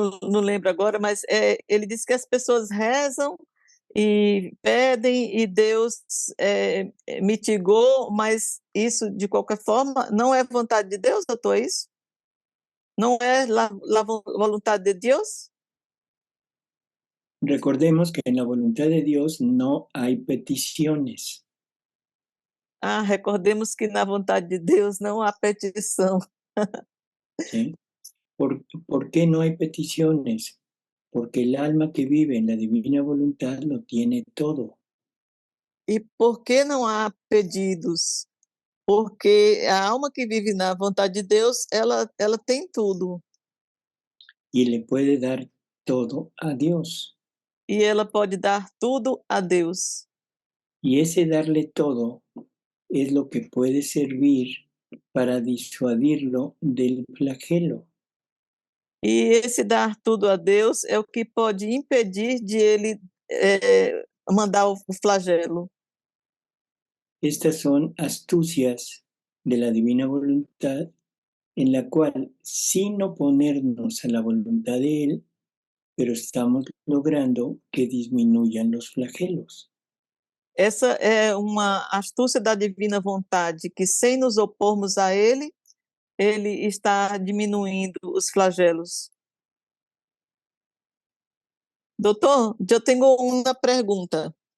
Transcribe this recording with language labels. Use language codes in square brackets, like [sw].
[pt] Não lembro agora, mas ele disse que as pessoas rezam e pedem e Deus mitigou, mas isso, de qualquer forma, não é vontade de Deus, doutor, é isso? Não é a vontade de Deus? [es] Recordemos que en la voluntad de Dios no hay peticiones. [pt] Recordemos que na vontade de Deus não há petição. [es] ¿Sí? ¿Por qué no hay peticiones? Porque el alma que vive en la divina voluntad lo tiene todo. [pt] E por que não há pedidos? Porque a alma que vive na vontade de Deus, ela tem tudo. [es] Y le puede dar todo a Dios. [pt] E ela pode dar tudo a Deus. [es] Y ese darle todo es lo que puede servir para disuadirlo del flagelo. [pt] E esse dar tudo a Deus é o que pode impedir de ele mandar o flagelo. [es] Estas son astucias de la divina voluntad en la cual, sin oponernos a la voluntad de Él, pero estamos logrando que disminuyan los flagelos. [pt] Essa é uma astúcia da divina vontade, que sem nos opormos a ele está diminuindo os flagelos. Doutor, eu tenho uma pergunta.